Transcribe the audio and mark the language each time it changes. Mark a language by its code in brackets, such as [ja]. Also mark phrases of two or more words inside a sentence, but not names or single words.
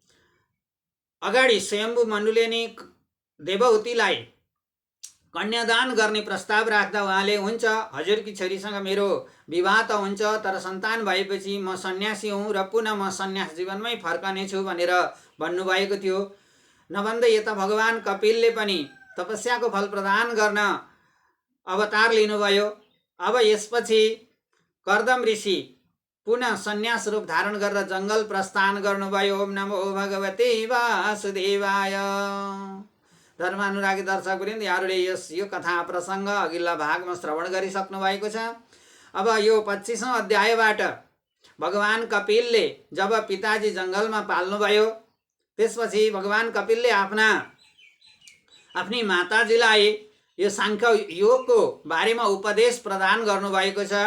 [ne] अगाडि स्वयम्भू मनुले नै देवहूतिलाई कन्यादान गर्ने प्रस्ताव राख्दा उहाँले हुन्छ हजुरकी छोरीसँग मेरो विवाह त हुन्छ, तर सन्तान भएपछि म सन्यासी हुँ र पुनः म सन्यास जीवनमै फर्कनेछु भनेर भन्नुभएको थियो। नभन्दै यता भगवान कपिलले पनि तपस्याको फल प्रदान गर्न अवतार लिनुभयो। अब यसपछि कर्दम ऋषि पुनः सन्यास रूप धारण गरेर जङ्गल प्रस्थान गर्नुभयो। [sa] ओम नमो भगवते वासुदेवाय। [ne] धर्मानुरागी दर्शकवृन्द यहाँहरूले यो कथा प्रसङ्ग अघिल्ला भागमा श्रवण गरिसक्नु भएको छ। अब यो 25औं अध्यायबाट भगवान कपिलले जब पिताजी जङ्गलमा पाल्नुभयो त्यसपछि भगवान कपिलले आफ्नी माताजीलाई यो साङ्ख्य योगको बारेमा उपदेश प्रदान गर्नुभएको छ।